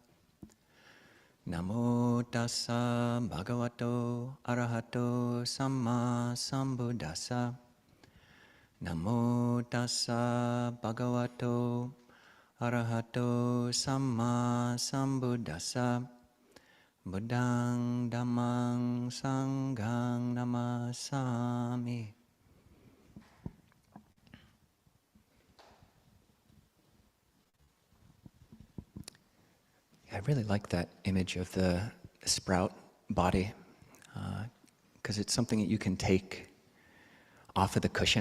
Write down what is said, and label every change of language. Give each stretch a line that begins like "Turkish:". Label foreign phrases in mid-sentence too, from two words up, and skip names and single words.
Pali: Namo tassa bhagavato arahato samma sambuddhassa. Namo tassa bhagavato arahato samma sambuddhassa. Buddhang dhammang sanghang namasami.
English: I really like that image of the sprout body because it's something that you can take off of the cushion.